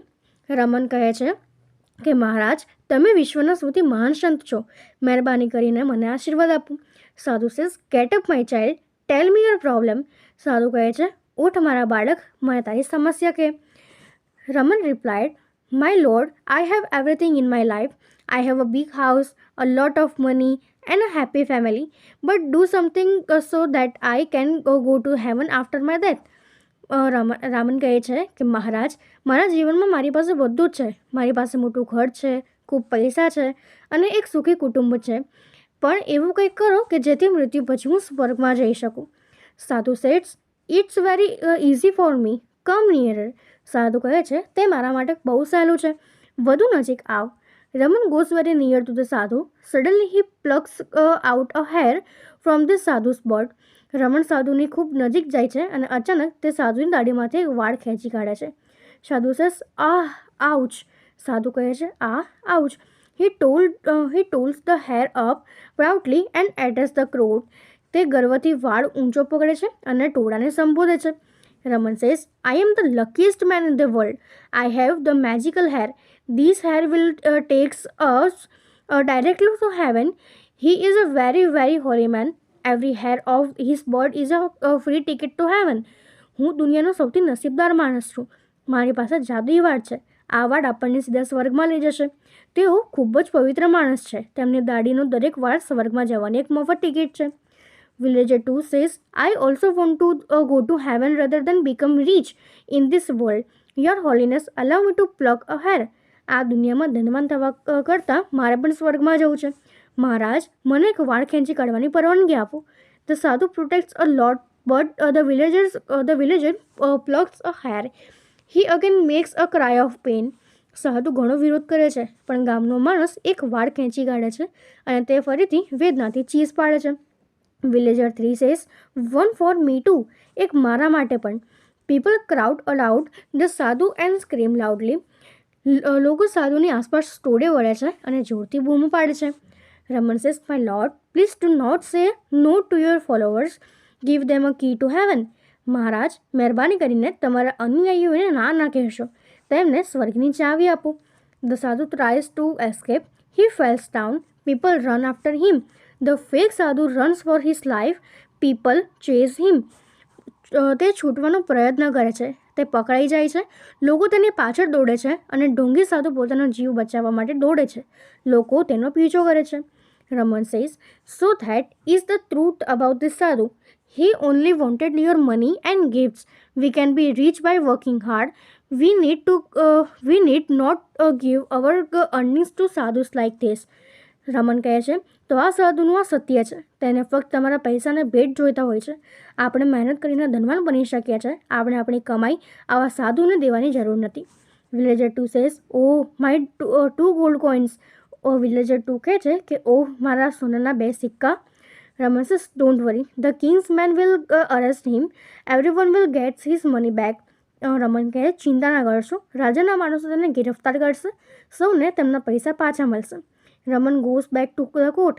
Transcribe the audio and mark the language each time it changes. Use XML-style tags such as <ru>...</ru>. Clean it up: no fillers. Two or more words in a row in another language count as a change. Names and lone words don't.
<gu>રમણ કહે છે કે મહારાજ, તમે વિશ્વના સૌથી મહાન સંત છો, મહેરબાની કરીને મને આશીર્વાદ આપો.</gu> <en>Sadhu says, get up my child, tell me your problem.</en> <gu>સાધુ કહે છે, ઉઠ મારા બાળક, મને તારી સમસ્યા કહે.</gu> <en>Raman replied, my lord, I have everything in my life. I have a big house, a lot of money, and a happy family. But do something so that I can go to heaven after my death.</en> <gu>રામન કહે છે કે મહારાજ, મારા જીવનમાં મારી પાસે બધું જ છે. મારી પાસે મોટું ઘર છે, ખૂબ પૈસા છે અને એક સુખી કુટુંબ છે. પણ એવું કંઈક કરો કે જેથી મૃત્યુ પછી હું સ્વર્ગમાં જઈ શકું.</gu> <en>Sadhu says, it's very easy for me, come nearer.</en> <gu>સાધુ કહે છે, તે મારા માટે બહુ સહેલું છે, વધુ નજીક આવ.</gu> <en>Raman goes very near to the sadhu. Suddenly he plucks out a hair from the sadhu's beard.</en> <gu>રમણ સાધુની ખૂબ નજીક જાય છે અને અચાનક તે સાધુની દાઢીમાંથી એક વાળ ખેંચી કાઢે છે.</gu> <en>Sadhu says, ouch.</en> <gu>સાધુ કહે છે, આઉચ.</gu> <en>He tolls the hair up proudly and attacks the crowd.</en> <gu>તે ગર્વથી વાળ ઊંચો પકડે છે અને ટોળાને સંબોધે છે.</gu> <en>Raman says, I am the luckiest man in the world. I have the magical hair. This hair will take us directly to heaven. He is a very, very holy man. Every hair of his beard is a free ticket to heaven.</en> <gu>હું દુનિયાનો સૌથી નસીબદાર માણસ છું. મારી પાસે જાદુઈ વાળ છે. આ વાળ આપણને સીધા સ્વર્ગમાં લઈ જશે. તેઓ ખૂબ જ પવિત્ર માણસ છે. તેમની દાઢીનો દરેક વાળ સ્વર્ગમાં જવાની એક મફત ટિકિટ છે.</gu> <en>Villager 2 says, I also want to go to heaven rather than become rich in this world. Your holiness, allow me to pluck a hair.</en> <gu>આ દુનિયામાં ધનવાન થવા કરતાં મારે પણ સ્વર્ગમાં જવું છે. મહારાજ, મને એક વાળ ખેંચી કાઢવાની પરવાનગી આપો.</gu> <en>The sadhu protects a lot, but the villager plucks a hair. He again makes a cry of pain.</en> <gu>સાધુ ઘણો વિરોધ કરે છે, પણ ગામનો માણસ એક વાળ ખેંચી કાઢે છે અને તે ફરીથી વેદનાથી ચીસ પાડે છે.</gu> <en>Villager 3 says, one for me too.</en> <gu>એક મારા માટે પણ.</gu> <en>People crowd around the sadhu and scream loudly.</en> <gu>લોકો સાધુની આસપાસ ટોળે વળે છે અને જોરથી બૂમ પાડે છે.</gu> <en>Raman says, my lord, please do not say no to your followers. Give them a key to heaven.</en> <gu>મહારાજ, મહેરબાની કરીને તમારા અનુયાયીઓને ના કહેશો. તેમને સ્વર્ગની ચાવી આપો.</gu> <en>The sadhu tries to escape. He falls down. People run after him. The fake sadhu runs for his life. People chase him.</en> <gu>તે છૂટવાનો પ્રયત્ન કરે છે. તે પકડાઈ જાય છે. લોકો તેની પાછળ દોડે છે અને ઢોંગી સાધુ પોતાનો જીવ બચાવવા માટે દોડે છે. લોકો તેનો પીછો કરે છે.</gu> <en>Raman says, "So that is the truth about this sadhu. He only wanted your money and gifts. We can be rich by working hard. We need not give our earnings to sadhus like this."</en> <gu>રમન કહે છે, તો આ સાધુનું આ સત્ય છે. તેને ફક્ત તમારા પૈસાને ભેટ જોઈતા હોય છે. આપણે મહેનત કરીને ધનવાન બની શકીએ છીએ. આપણે આપણી કમાઈ આવા સાધુને દેવાની જરૂર નથી.</gu> <en>Villager 2 says, "Oh my 2 gold coins."</en> <gu>વિલેજર 2 કહે છે કે ઓહ મારા સોનાના 2 સિક્કા.</gu> <en>Raman says, "Don't worry, the king's men will arrest him. Everyone will gets his money back."</en> <gu>રમન કહે, ચિંતા ના કરશો, રાજાના માણસો તેને ગિરફ્તાર કરશે. સૌને તેમના પૈસા પાછા મળશે.</gu> <en>Raman goes back to the court.</en>